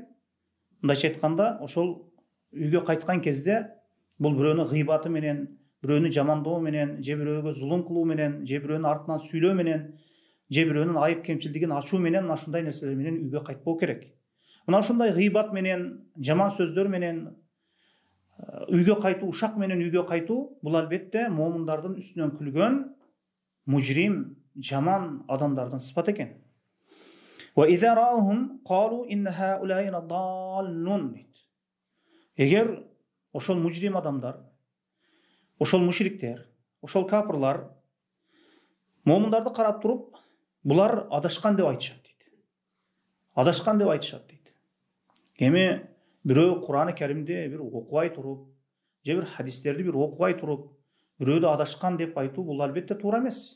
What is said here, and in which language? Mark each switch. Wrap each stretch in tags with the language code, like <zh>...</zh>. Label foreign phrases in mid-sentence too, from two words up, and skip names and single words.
<ky>Мындайча айтканда, ошол үйгө кайткан кезде бул бирөөнү гыйбаты менен, бирөөнү жамандоо менен, же бирөөгө зулум кылуу менен, же бирөөнү артынан сүйлөө менен, же бирөөнүн айып кемчилдигин ачуу менен, ушундай нерселер менен үйгө кайтпоо керек. Мына ушундай гыйбат менен, жаман сөздөр менен, үйгө кайтуу, ушак менен үйгө кайтуу, бул албетте момундардын үстүнөн күлгөн мужрим, жаман адамдардын сыпаты экен.</ky> <ar>وَإِذَا رَأَوْهُمْ قَالُوا إِنَّ هَؤُلَاءِ لَضَالُّونَ.</ar> <ky>Эгер ошол мужрим адамдар, ошол мушриктер, ошол капырлар момундарды карап туруп, булар адашкан деп айтышат дейт. Адашкан деп айтышат дейт. Эми бирөө Кур'аны Каримде бир окубай туруп, же бир хадистерди бир окубай туруп, бирөөдү адашкан деп айтуу бул албетте туура эмес.</ky>